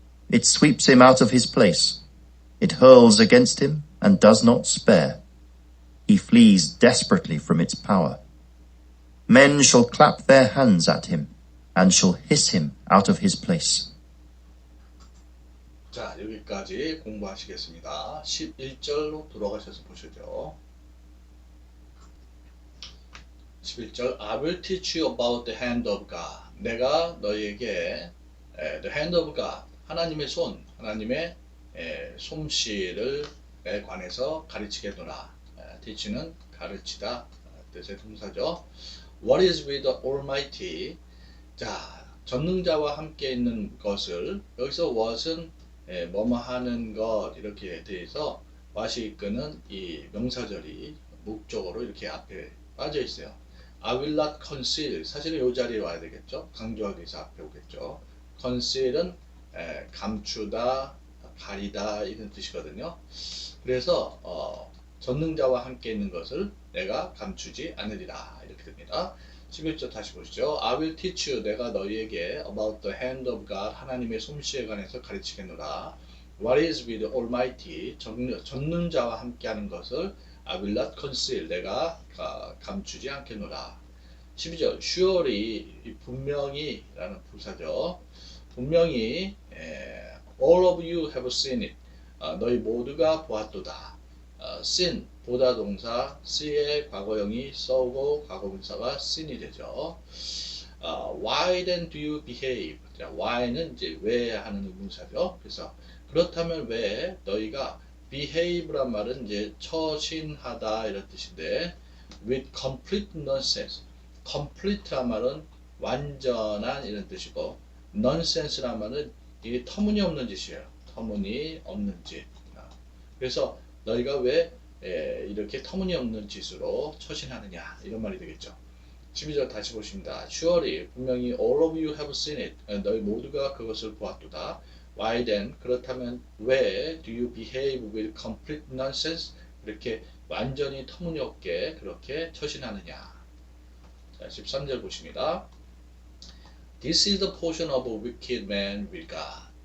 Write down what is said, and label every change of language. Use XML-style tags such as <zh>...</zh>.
<en>It sweeps him out of his place. It hurls against him and does not spare. He flees desperately from its power. Men shall clap their hands at him and shall hiss him out of his place.</en> <ko>자, 여기까지 공부하시겠습니다. 11절로 돌아가셔서 보시죠.</ko> <en>11절 I will teach you about the hand of God.</en> <ko>내가 너희에게</ko> <en>the hand of God,</en> <ko>하나님의 손, 하나님의 솜씨를 관해서 가르치겠노라. teach는 가르치다 뜻의 동사죠.</ko> <en>What is with the Almighty?</en> <ko>자, 전능자와 함께 있는 것을, 여기서 what은 뭐뭐 하는 것 이렇게 돼서 what이 이끄는 이 명사절이 목적어로 이렇게 앞에 빠져 있어요.</ko> <en>I will not conceal.</en> <ko>사실은 이 자리에 와야 되겠죠. 강조하기 위해서 앞에 오겠죠. conceal은 감추다, 가리다 이런 뜻이거든요. 그래서 전능자와 함께 있는 것을 내가 감추지 않으리라 이렇게 됩니다. 11절 다시 보시죠.</ko> <en>I will teach you.</en> <ko>내가 너희에게</ko> <en>about the hand of God.</en> <ko>하나님의 솜씨에 관해서 가르치겠노라.</ko> <en>What is with the Almighty?</en> <ko>전능자와 함께하는 것을</ko> <en>I will not conceal.</en> <ko>내가 감추지 않겠노라. 12절 surely 분명히 라는 부사죠. 분명히</ko> <en>all of you have seen it.</en> <ko>너희 모두가 보았도다. seen 보다 동사 see의 과거형이 saw고 과거분사가 seen이 되죠.</ko> <en>Why then do you behave?</en> <ko>자, why는 이제 왜 하는 의문사죠. 그래서 그렇다면 왜 너희가 behave란 말은 이제 처신하다 이런 뜻인데</ko> <en>with complete nonsense.</en> <ko>complete란 말은 완전한 이런 뜻이고 nonsense란 말은 이게 터무니없는 짓이에요. 터무니없는 짓. 그래서 너희가 왜 이렇게 터무니없는 짓으로 처신하느냐 이런 말이 되겠죠. 12절 다시 보십니다.</ko> <en>Surely</en> <ko>분명히</ko> <en>all of you have seen it.</en> <ko>너희 모두가 그것을 보았도다.</ko> <en>Why then?</en> <ko>그렇다면 왜</ko> <en>do you behave with complete nonsense?</en> <ko>그렇게 완전히 터무니없게 그렇게 처신하느냐. 자, 13절 보십니다.</ko> <en>This is the portion of a wicked man with God.</en>